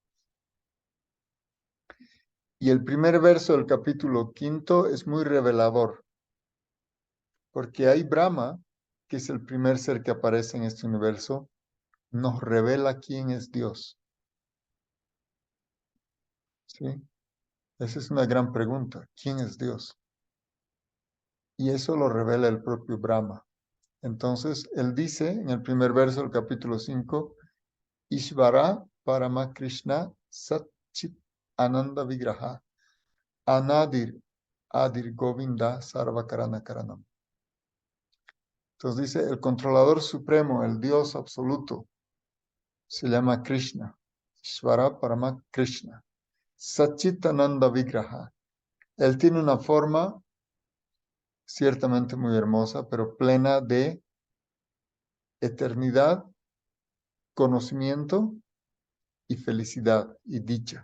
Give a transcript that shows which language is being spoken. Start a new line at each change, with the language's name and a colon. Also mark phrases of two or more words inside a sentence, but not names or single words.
Spanish: Y el primer verso del capítulo 5 es muy revelador, porque hay Brahma, que es el primer ser que aparece en este universo, nos revela quién es Dios. ¿Sí? Esa es una gran pregunta. ¿Quién es Dios? Y eso lo revela el propio Brahma. Entonces, él dice en el primer verso del capítulo 5,
Sanskrit: Ishvara Parama Krishna Satchit Ananda Vigraha Anadir Adir Govinda Sarvakarana Karanam.
Spanish: Entonces dice, el controlador supremo, el Dios absoluto, se llama Krishna.
Sanskrit: Ishvara Parama Krishna. Satchit Ananda Vigraha.
Spanish: Él tiene una forma ciertamente muy hermosa, pero plena de eternidad, conocimiento y felicidad y dicha.